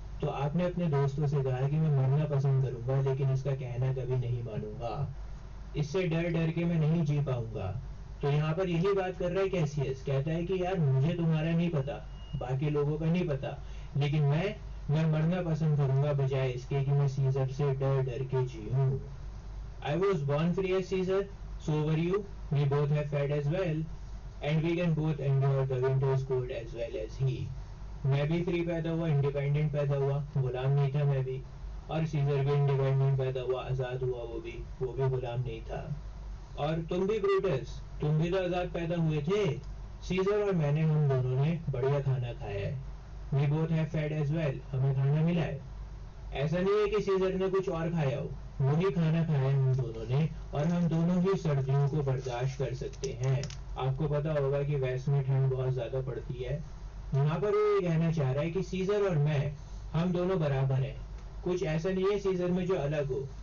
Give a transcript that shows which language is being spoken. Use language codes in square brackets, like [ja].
[hi] तो आपने अपने दोस्तों से कहा कि मैं मरना पसंद करूंगा लेकिन इसका कहना कभी नहीं मानूंगा, इससे डर डर के मैं नहीं जी पाऊंगा। तो यहाँ पर यही बात कर रहा है कैसियस, कहता है कि यार मुझे तुम्हारा नहीं पता, बाकी लोगों का नहीं पता, लेकिन मैं मरना पसंद करूंगा बजाय इसके कि मैं सीजर से डर डर के जीऊं। [en] I was born free as Caesar, so were you. We both have fed as well, and we can both endure the winter's cold as well as he. [hi] मैं भी फ्री पैदा हुआ, इंडिपेंडेंट पैदा हुआ, गुलाम नहीं था मैं भी, और सीजर भी इंडिपेंडेंट पैदा हुआ, आजाद हुआ, वो भी गुलाम नहीं था। और तुम भी ब्रूटस, तुम भी तो आजाद पैदा हुए थे। सीजर और मैंने, हम दोनों ने बढ़िया खाना खाया है। [en] We both have fed as well, [hi] हमें खाना मिला है। ऐसा नहीं है कि सीजर ने कुछ और खाया हो, वही खाना खाया है हम दोनों ने, और हम दोनों ही सर्दियों को बर्दाश्त कर सकते हैं। आपको पता होगा कि वेस्ट में ठंड बहुत ज्यादा पड़ती है। यहाँ पर वो ये कहना चाह रहा है कि सीजर और मैं, हम दोनों बराबर हैं, कुछ ऐसा नहीं है सीजर में जो अलग हो।